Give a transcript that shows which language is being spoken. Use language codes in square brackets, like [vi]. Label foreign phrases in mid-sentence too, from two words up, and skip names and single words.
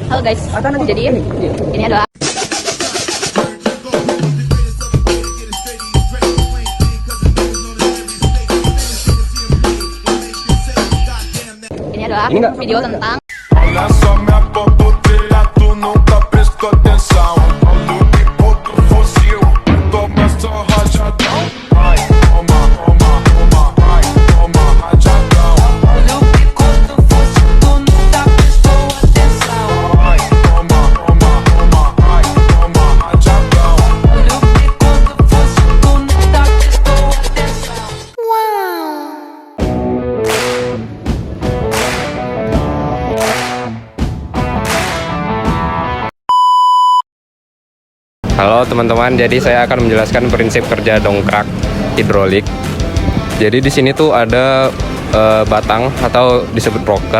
[id] Halo guys, jadi ini adalah video tentang [pt] Olha só minha papoteira, tu nunca prestou atenção. Alugue outro fuzil, toma só rajadão. Ai, toma, toma, toma, ai, toma rajadão. Alugue outro fuzil, tu nunca prestou atenção. Ai, toma, toma, toma, ai, toma rajadão. Alugue outro fuzil, tu nunca prestou atenção. [id] Halo teman-teman, jadi saya akan menjelaskan prinsip kerja dongkrak hidrolik. Jadi di sini tuh ada batang atau disebut rocker.